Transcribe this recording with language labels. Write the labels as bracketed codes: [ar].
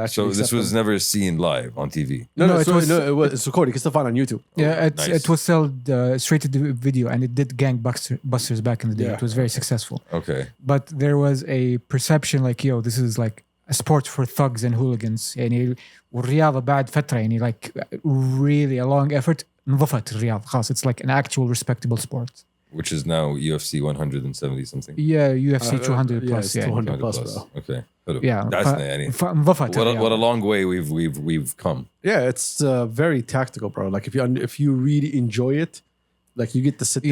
[en] actually. this was never seen live on TV no, No, it was it's recorded. You can still find it on YouTube. Yeah, nice. it was sold straight to the video, and it did gangbusters back in the day. Yeah. It was very successful. okay But there was a perception like, yo, this is like a sport for thugs and hooligans. [ar] يعني والرياضة بعد فترة يعني [en] like really a long effort [ar] انضفت الرياضة خلاص. [en] It's like an actual respectable sport. which is now UFC 170 something Yeah, UFC 200 yeah, plus. it's Yeah, 200 plus, plus. bro. Okay [ar] حلو. [en] Yeah. [ar] دعسنا يعني انضفت [en] what [ar] الرياضة. [en] a long way we've come Yeah, it's very tactical, bro. Like if you really enjoy it, like you get to sit there.